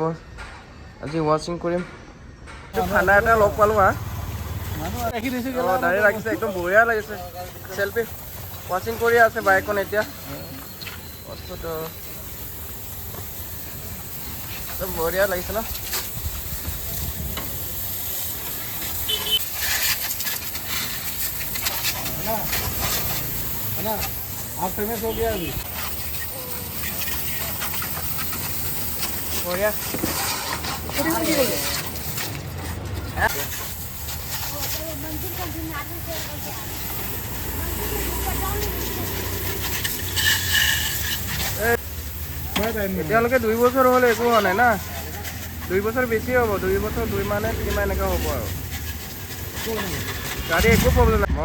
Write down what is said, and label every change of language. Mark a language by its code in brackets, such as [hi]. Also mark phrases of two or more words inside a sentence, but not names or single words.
[as] আজি ৱাশ্বিং কৰিম। ঠাণ্ডা এটা লগ পালোঁ হা। দাঢ়ি ৰাখিছে, একদম বঢ়িয়া লাগিছে। [en] selfie washing [as] কৰি আছে বাইকখন এতিয়া। বস্তুটো একদম বঢ়িয়া লাগিছে ন। [hi] आप फेमस हो गया अभी बढ़िया [as] এতিয়ালৈকে 2 বছৰ হ'লে একো হোৱা নাই না। 2 বছৰ বেছি হ'ব, 2 বছৰ 2 মাহ নে 3 মাহ এনেকুৱা হ'ব আৰু গাড়ী একো প্ৰব্লেম নাই।